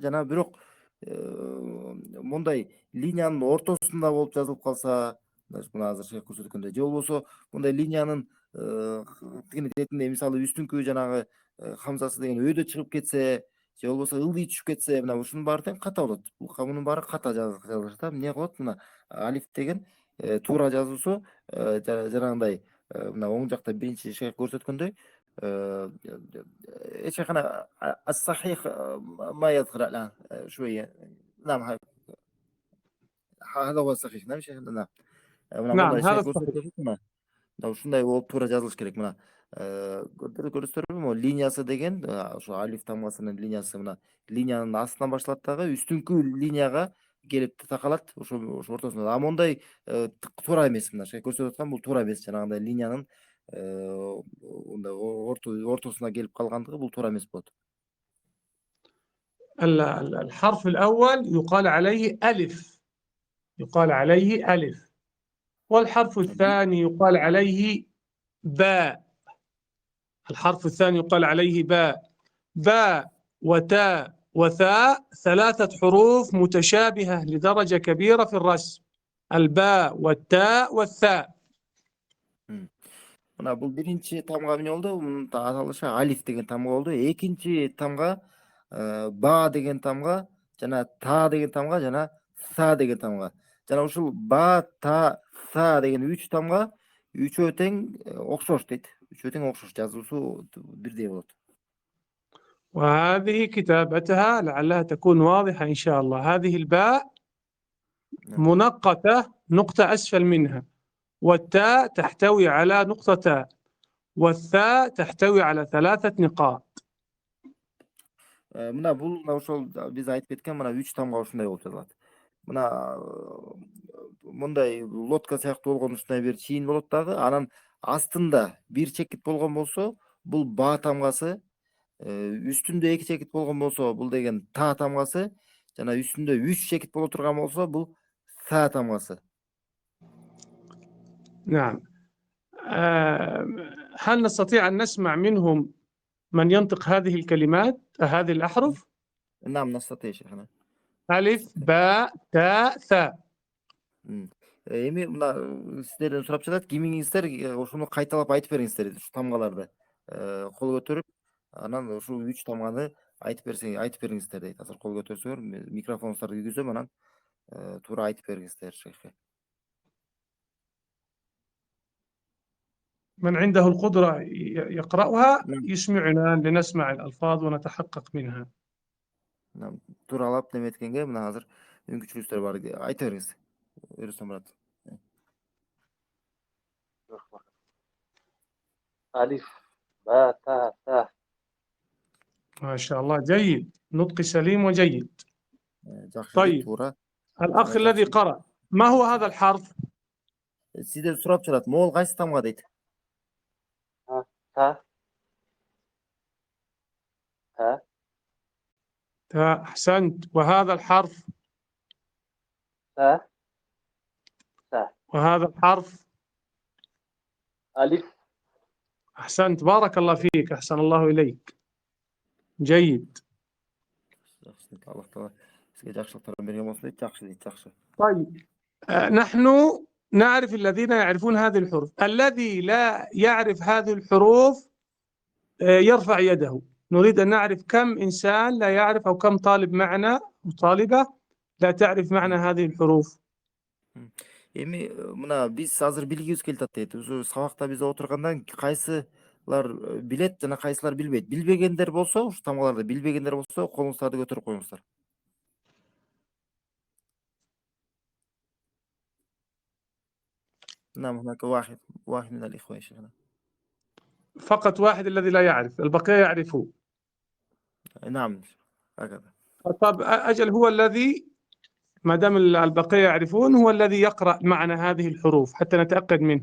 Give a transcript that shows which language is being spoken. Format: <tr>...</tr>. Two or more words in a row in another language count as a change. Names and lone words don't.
<ky>Жана бирок мондай линиянын ортосунда болуп жазылып калса, мына азыр шейх көрсөткөндөй, же болбосо мондай линиянын тигини четинде мисалы үстүңкү жанагы хамзасы деген өйдө чыгып кетсе, же болбосо ылдый түшүп кетсе, мына ушунун баары тең ката болот. Мунун баары ката жазылышат. Эмне кылат? Мына алиф деген туура жазуусу жанагындай мына оң жакта биринчи шейх көрсөткөндөй</ky> <ar>شيخنا الصحيح ما يذكر الآن شوية. نعم هذا هو الصحيح. نعم شيخنا.</ar> <ky>نعم мына</ky> <ar>نعم</ar> <ky>мондай</ky> <ar>هذا</ar> <ky>шейх</ky> <ar>الصحيح.</ar> <ky>көрсөтөт. Мына ушундай болуп туура жазылыш керек. Мына көрдүңүздөрбү? Могу линиясы деген ошо алиф тамгасынын линиясы мына линиянын астынан башталат дагы үстүңкү линияга келип такалат. Ошо ортосунда. А мондай туура эмес. Мына шейх көрсөтүп аткан бул туура эмес. Жанагындай линиянын ортосуна келип калгандыгы бул туура эмес болот.</ky> <ar>الحرف الأول يقال عليه ألف، يقال عليه ألف. والحرف الثاني يقال عليه باء. الحرف الثاني يقال عليه باء. باء وتاء وثاء ثلاثة حروف متشابهة لدرجة كبيرة في الرسم، الباء والتاء والثاء.</ar> <ky>Мына бул биринчи тамга эмне болду? Мунун аталышы алиф деген тамга болду. Экинчи тамга ба деген тамга, жана та деген тамга, жана са деген тамга. Жана ушул ба, та, са деген үч тамга үчөө тең окшош дейт. Үчөө тең окшош, жазуусу бирдей болот.</ky> <ar>وهذه كتابتها لعلها تكون واضحة إن شاء الله. هذه الباء منقطة نقطة أسفل منها، والتاء تحتوي على نقطة تاء، والثاء تحتوي على ثلاثة نقاط.</ar> <ky>Мына бул ошол биз айтып кеткен мына үч тамга ушундай болуп жазылат. Мына мындай лодка сыяктуу болгон ушундай бир чийин болот дагы. Анан астында бир чекит болгон болсо, бул ба тамгасы, үстүндө эки чекит болгон болсо, бул деген та тамгасы, жана үстүндө үч чекит боло турган болсо, бул са тамгасы.</ky> <ar>نعم. هل نستطيع أن نسمع منهم من ينطق هذه الكلمات، هذه الأحرف؟ نعم نستطيع شيخنا. ألف باء تاء ثاء.</ar> <ky>Эми мына сиздерден сурап жатат, кимиңиздер ошону кайталап айтып бериңиздер ушу тамгаларды. Кол көтөрүп, анан ушул үч тамганы айтып бериңиздер дейт. Азыр кол көтөрсөңөр микрофонуңузду кийгизөм, анан туура айтып бериңиздер шейхке.</ky> <ar>من عنده القدرة يقرأها يسمعنا لنسمع الألفاظ ونتحقق منها.</ar> <ky>Тууралап неметкенге мына азыр мүмкүнчүлүктөр бар. Айта бериңиз. Рустам Мурат.</ky> <ar>ألف باء تاء ثاء. ما شاء الله، جيد، نطق سليم وجيد. طيب الأخ الذي قرأ، ما هو هذا الحرف؟</ar> <ky>Сиздер сурап жатат, могул кайсы тамга дейт?</ky> <ar>تا. تاء، أحسنت. وهذا الحرف؟ تا. وهذا الحرف؟ ألف. أحسنت، بارك الله فيك، أحسن الله إليك. جيد. الله تعالى</ar> <uz>sizga yaxshiliklarni bergan bo'lsin deb yaxshi deydi, yaxshi.</uz> <ar>طيب نحن نعرف الذين يعرفون هذه الحروف. الذي لا يعرف هذه الحروف يرفع يده. نريد أن نعرف كم إنسان لا يعرف أو كم طالب معنا وطالبة لا تعرف معنى هذه الحروف.</ar> <ky>Эми мына биз азыр билгибиз келип атат. Ушу сабакта биз отургандан кайсылар билет жана кайсылар билбейт. Билбегендер болсо, ушу тамгаларды билбегендер болсо, колуңуздарды көтөрүп коюңуздар.</ky> <ar>نعم هناك واحد من الإخوة يا شيخنا. فقط واحد الذي لا يعرف، البقية يعرفون. نعم هكذا. طب أجل هو الذي، ما دام البقية يعرفون، هو الذي يقرأ معنا هذه الحروف حتى نتأكد منه.</ar>